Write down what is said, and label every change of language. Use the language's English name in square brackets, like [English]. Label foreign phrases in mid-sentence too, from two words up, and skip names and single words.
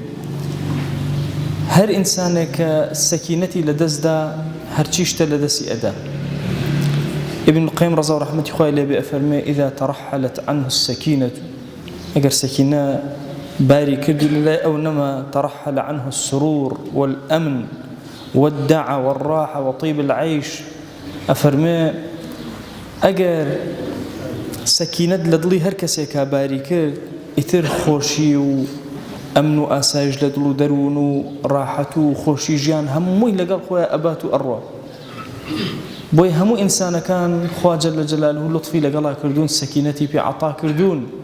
[Central Kurdish] هەر ئینسانێک کە سەکینەتی لەدەستدا هەرچی شتە لەدەستی ئەدا. ابن القیم ڕەزا و ڕەحمەتی خوای لێبێ ئەفەرمێ [Arabic] ئیذا تەرەحەلەت عنه السەکینەة، [Central Kurdish] ئەگەر سەکینە باری کردی لەلای ئەو نەما [Arabic] تەرەحەل عنه السرور والأمن والدعا والراحة وطيب العيش. [Central Kurdish] ئەفەرمێ ئەگەر سەکینەت لە دڵی هەر کەسێکا باری کرد، ئیتر خۆشی و ئەمن و ئاسایش لە دڵ و دەروون و ڕاحەت و خۆشی ژیان هەمووی لەگەڵ خۆیان ئەبات و ئەڕوا. بۆی هەموو ئینسانەکان خوا [Arabic] جەل جەلالوه [Central Kurdish] لوتفی لەگەڵا کردوون، سەکینەتی پێ عەتا کردوون.